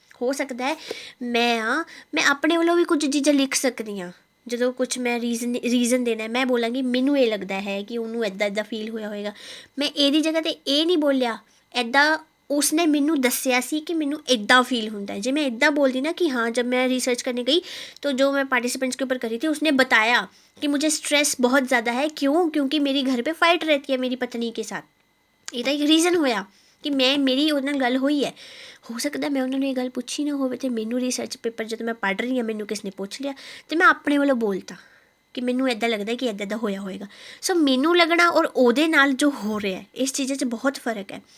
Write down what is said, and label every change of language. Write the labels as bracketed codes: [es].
[pa] ਹੋ ਸਕਦਾ ਹੈ ਮੈਂ ਆਪਣੇ ਵੱਲੋਂ ਵੀ ਕੁਝ ਚੀਜ਼ਾਂ ਲਿਖ ਸਕਦੀ ਹਾਂ, ਜਦੋਂ ਕੁਛ ਮੈਂ ਰੀਜ਼ਨ ਦੇਣਾ, ਮੈਂ ਬੋਲਾਂਗੀ ਮੈਨੂੰ ਇਹ ਲੱਗਦਾ ਹੈ ਕਿ ਉਹਨੂੰ ਇੱਦਾਂ ਫੀਲ ਹੋਇਆ ਹੋਏਗਾ। ਮੈਂ ਇਹਦੀ ਜਗ੍ਹਾ 'ਤੇ ਇਹ ਨਹੀਂ ਬੋਲਿਆ ਇੱਦਾਂ, ਉਸਨੇ ਮੈਨੂੰ ਦੱਸਿਆ ਸੀ ਕਿ ਮੈਨੂੰ ਇੱਦਾਂ ਫੀਲ ਹੁੰਦਾ ਹੈ। ਜੇ ਮੈਂ ਇੱਦਾਂ ਬੋਲਦੀ ਨਾ [hi] कि हाँ जब मैं रिसर्च करने गई तो जो मैं पार्टिसिपेंट्स के ऊपर करी थी उसने बताया कि मुझे स्ट्रेस बहुत ज़्यादा है। क्यों? क्योंकि मेरी घर पे फाइट रहती है मेरी पत्नी के साथ। [pa] ਇਹਦਾ ਇੱਕ ਰੀਜ਼ਨ ਹੋਇਆ ਕਿ ਮੇਰੀ ਉਹਦੇ ਨਾਲ ਗੱਲ ਹੋਈ ਹੈ। ਹੋ ਸਕਦਾ ਮੈਂ ਉਹਨਾਂ ਨੂੰ ਇਹ ਗੱਲ ਪੁੱਛੀ ਨਾ ਹੋਵੇ ਅਤੇ ਮੈਨੂੰ ਰਿਸਰਚ ਪੇਪਰ ਜਦੋਂ ਮੈਂ ਪੜ੍ਹ ਰਹੀ ਹਾਂ ਮੈਨੂੰ ਕਿਸ ਨੇ ਪੁੱਛ ਲਿਆ ਅਤੇ ਮੈਂ ਆਪਣੇ ਵੱਲੋਂ ਬੋਲਤਾ ਕਿ ਮੈਨੂੰ ਇੱਦਾਂ ਲੱਗਦਾ ਕਿ ਇੱਦਾਂ ਹੋਇਆ ਹੋਏਗਾ। ਸੋ ਮੈਨੂੰ ਲੱਗਣਾ ਔਰ ਉਹਦੇ ਨਾਲ ਜੋ ਹੋ ਰਿਹਾ ਇਸ ਚੀਜ਼ਾਂ 'ਚ ਬਹੁਤ ਫਰਕ ਹੈ।